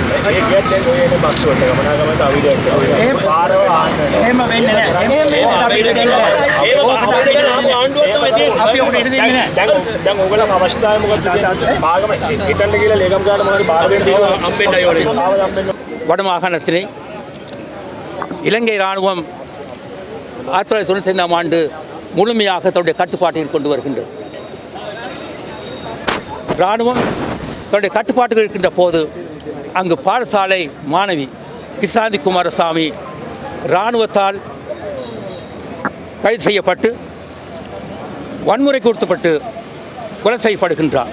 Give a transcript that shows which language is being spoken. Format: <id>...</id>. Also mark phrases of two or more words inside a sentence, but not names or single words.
<si>ඒ ගියත් දැන් ඔය එන බස් වලට ගමනාගමනට අවුලක් කරනවා. ඒ පාරව අහන්න. එහෙම වෙන්නේ නැහැ. අපි දෙන්නේ නැහැ. අපි ඔකට ඉඩ දෙන්නේ නැහැ. දැන් ඕගොල්ලෝ අවශ්‍යතාවය මොකක්ද කියන්නේ? භාගම හිතන්න කියලා ලේකම් කාට මොනවද බාර දෙන්න කියලා හම්බෙන්නයි ඕනේ.</si> <ta>வடமாகாணத்திலே இலங்கை இராணுவம் 1995ஆம் ஆண்டு முழுமையாக தன்னுடைய கட்டுப்பாட்டில் கொண்டு வருகின்றது. இராணுவம் தன்னுடைய கட்டுப்பாட்டுகள் இருக்கின்ற போது அங்கு பாடசாலை மாணவி கிசாந்தி குமாரசாமி இராணுவத்தால் கைது செய்யப்பட்டு வன்முறைக்கு உட்பட்டு கொலை செய்யப்படுகின்றார்.</ta>